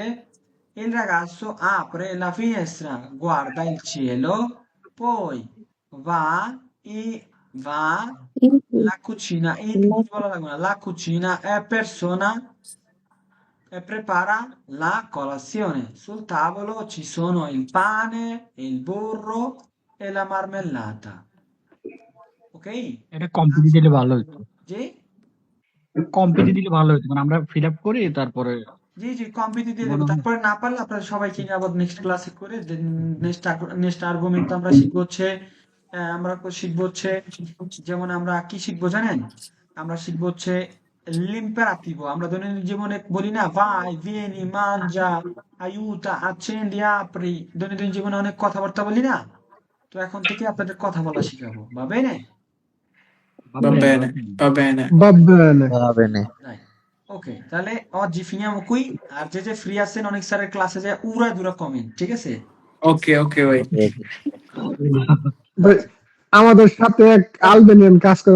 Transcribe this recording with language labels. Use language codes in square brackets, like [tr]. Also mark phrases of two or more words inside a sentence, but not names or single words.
[it] Il ragazzo apre la finestra, guarda il cielo, poi va la cucina, la cucina e persona e prepara la colazione. Sul tavolo ci sono il pane, il burro e la marmellata. Ok? [bn] এটা কম্পিটি দিলে ভালো হতো। জি? কম্পিটি দিলে ভালো হতো, মানে আমরা ফিল আপ করি তারপরে জি কম্পিটি দিয়ে দেবো। তারপরে না পারলে আপনারা সবাইকে নিয়ে আবার নেক্সট ক্লাসে করে নেক্সট আর্গুমেন্ট আমরা শিখবো হচ্ছে যেমন আমরা কি শিখবো জানেন? আমরা শিখবো হচ্ছে l'imperativo. আমরা দৈনন্দিন জীবনে বলি না [it] vai, vieni, mangia, aiuta, accendi, apri। [bn] দৈনন্দিন জীবনে অনেক কথাবার্তা বলি না? তো এখন থেকে আপনাদের কথা বলা শিখাবো, [it] va bene? Va bene, va bene. Va bene. Dai. Ok, তাহলে oggi finiamo qui, [bn] আর যে ফ্রি আছেন অনেক স্যারের ক্লাসে যায় উড়া দুরা কমেন্ট, ঠিক আছে? Ok, ok, ভাই। ভাই, আমাদের সাথে এক আলবেনিয়ান কাজ করে